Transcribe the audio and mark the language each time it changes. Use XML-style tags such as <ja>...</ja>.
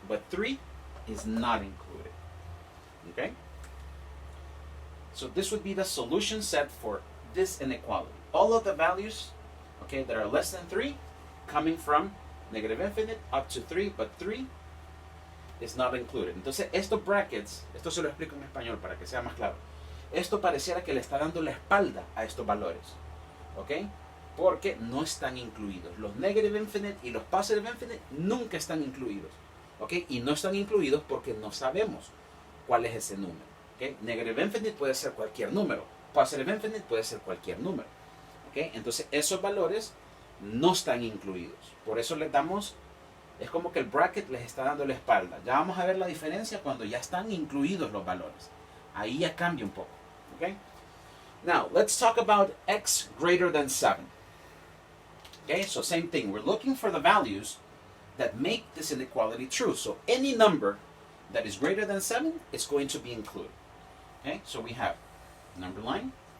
<en>But 3 is not included, okay? So this would be the solution set for this inequality. All of the values, okay, that are less than 3, coming from negative infinite up to 3, but 3 is not included.</en> <es>Entonces, estos brackets, esto se lo explico en español para que sea más claro. Esto pareciera que le está dando la espalda a estos valores, ¿ok? Porque no están incluidos. Los negative infinite y los positive infinite nunca están incluidos, ¿ok? Y no están incluidos porque no sabemos cuál es ese número, ¿ok? Negative infinite puede ser cualquier número, positive infinite puede ser cualquier número, ¿ok? Entonces, esos valores no están incluidos. Por eso les damos, es como que el bracket les está dando la espalda. Ya vamos a ver la diferencia cuando ya están incluidos los valores. Ahí ya cambia un poco, ¿ok?</es> <en>Now, let's talk about x greater than 7. Okay, so same thing. We're looking for the values that make this inequality true. So any number that is greater than 7 is going to be included. Okay, so we have number line.</en>